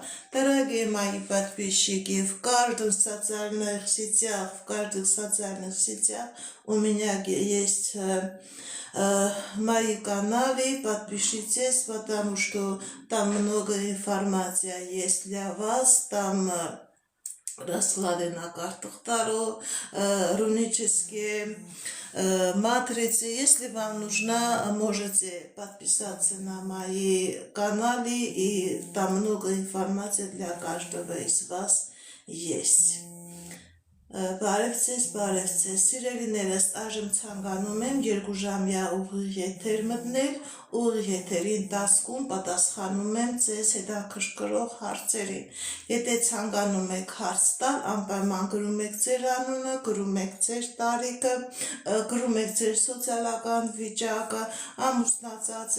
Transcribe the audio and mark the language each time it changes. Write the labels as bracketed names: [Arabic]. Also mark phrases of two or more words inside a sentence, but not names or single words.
[Russian] Дорогие мои подписчики, в каждых социальных сетях у меня есть мои каналы, подпишитесь, потому что там много информации есть для вас, там расклады на картах Таро, рунические матрицы. Если вам нужна, можете подписаться на мои каналы, и там много информации для каждого из вас есть. [Armenian] Բարև ձեզ, սիրելիներս, այժմ ցանկանում եմ 2 ժամյա ուղիղ եթեր մտնել, ուղիղ եթերի ընթացքում պատասխանում եմ ձեզ հետաքրքրող հարցերին։ Եթե ցանկանում եք հարց տալ, անպայման գրում եք ձեր անունը, գրում եք ձեր տարիքը, գրում եք ձեր սոցիալական վիճակը, ամուսնացած